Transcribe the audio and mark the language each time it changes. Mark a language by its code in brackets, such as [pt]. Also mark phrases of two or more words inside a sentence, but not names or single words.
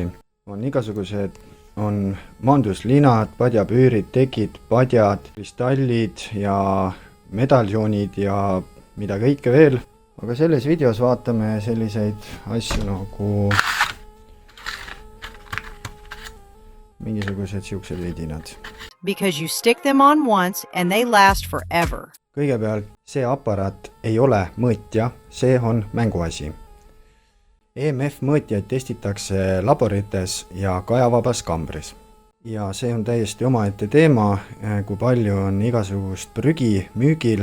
[et] On igasugused, on maanduslinad, padjapüürid, tekid, padjad, kristallid ja medaljonid ja mida kõike veel. Aga selles videos vaatame selliseid asju nagu mingisugused siuksed vidinad. [en] Because you stick them on once and they last forever. [et] Kõigepealt, see aparaat ei ole mõõtja, see on mänguasi. EMF mõõtjaid testitakse laborites ja kajavabas kambris. Ja see on täiesti omaette teema, kui palju on igasugust prügi müügil.